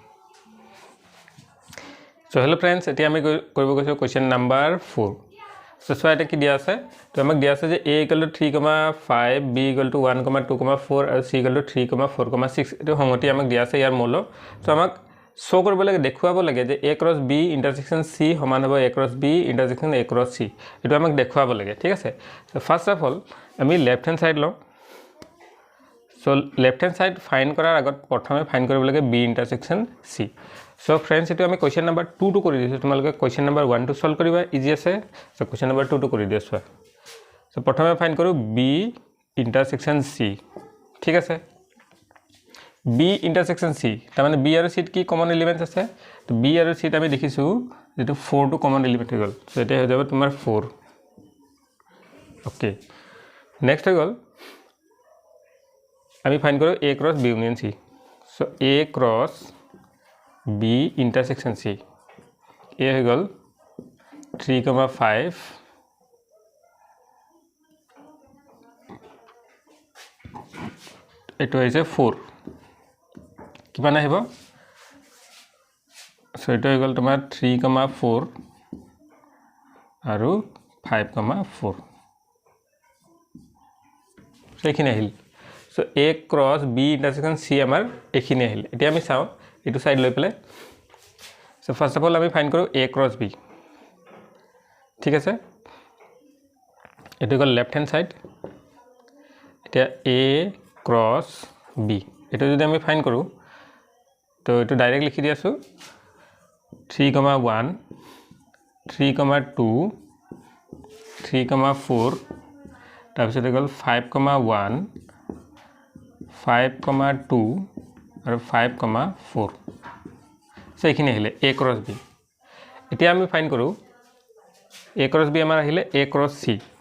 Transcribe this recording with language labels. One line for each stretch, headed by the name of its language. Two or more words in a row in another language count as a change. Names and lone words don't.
English: so hello friends
Assamese: এতিয়া আমি কৰিব গৈছো
English: question number
Assamese: 4 সো সোয়াইতে কি দিয়া আছে তো আমাক দিয়া আছে যে a = 3,5 b = 1,2,4 আৰু c = 3,4,6 এটো সংহতি আমাক দিয়া আছে ইয়াৰ মৌল সো আমাক শো কৰিব লাগে দেখুৱাব লাগে যে a cross b ইন্টাৰসেকশন c সমান হ'ব a cross b ইন্টাৰসেকশন a cross c এটো আমাক দেখুৱাব লাগে ঠিক আছে সো
English: first of all
Assamese: আমি
English: left hand side
Assamese: লওঁ সো
English: left hand side
Assamese: ফাইন্ড কৰাৰ আগত প্ৰথমে ফাইন্ড কৰিব লাগে b ইন্টাৰসেকশন c
English: so friends
Assamese: এটো আমি
English: question number
Assamese: 2 টু কৰি দিছো তোমালোকে
English: question number
Assamese: 1 টু সলভ কৰিবা ইজি আছে সো
English: question number
Assamese: 2 টু কৰি দিছো সো প্ৰথমে ফাইন্ড কৰো B ইন্টাৰসেকশন C ঠিক আছে B ইন্টাৰসেকশন C তাৰ মানে B আৰু C কি
English: common elements
Assamese: আছে তো B আৰু C আমি দেখিছো যেটো 4 টু
English: common element
Assamese: হৈ গল সো এটা হৈ যাব তোমাৰ 4
English: okay next
Assamese: হৈ গল আমি ফাইন্ড কৰো A ক্রস B ইউনিয়ন C সো A ক্রস B intersection C A হৈ গল 3,5 এটো হৈছে 4 কিমান আহিব সো এটো হৈ গল তোমাৰ 3,4 আৰু 5,4 সো এখিনি আহিল সো A ক্রস B intersection C আমাৰ এখিনি আহিল এতিয়া আমি চাও এটো সাইড লৈ পেলে সো
English: first of all
Assamese: আমি ফাইন্ড কৰো A ক্রস B ঠিক আছে এটো গল
English: left hand side
Assamese: এটা A ক্রস B এটো যদি আমি ফাইন্ড কৰো তো এটো ডাইরেক্ট লিখি দিয়াছো 3,1 3,2 3,4 তাৰপিছত গল 5,1 5,2 আৰু 5,4 সো এখিনি আহিলে A ক্রস B এতিয়া আমি ফাইন্ড কৰো A ক্রস B আমাৰ আহিলে A ক্রস C